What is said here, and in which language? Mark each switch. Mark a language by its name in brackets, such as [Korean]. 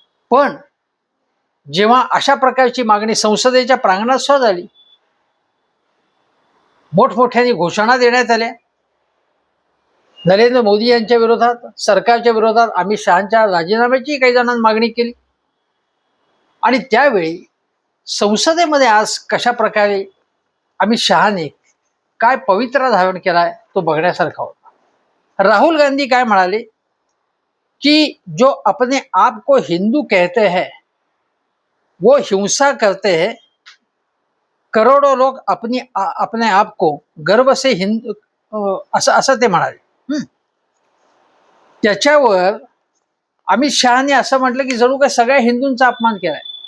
[Marathi] पण जेव्हा अशा प्रकारची मागणी संसदेच्या प्रांगणात सुद्धा झाली, मोठमोठ्याने घोषणा देण्यात आल्या नरेंद्र मोदी यांच्या विरोधात, सरकारच्या विरोधात, अमित शहांच्या राजीनाम्याची काही जणांनी मागणी केली आणि त्यावेळी संसदेमध्ये आज कशा प्रकारे अमित शहाने काय पवित्रा धारण केलाय तो बघण्यासारखा होता. राहुल गांधी काय म्हणाले कि [Hindi] जो अपने आप को हिंदू कहते हैं वो हिंसा करते हैं, करोड़ों लोग अपने आप को गर्व से हिंदू, [Marathi] असं ते म्हणाले. त्याच्यावर अमित शहाने असं म्हटलं की जणू काय सगळ्या हिंदूंचा अपमान केलाय.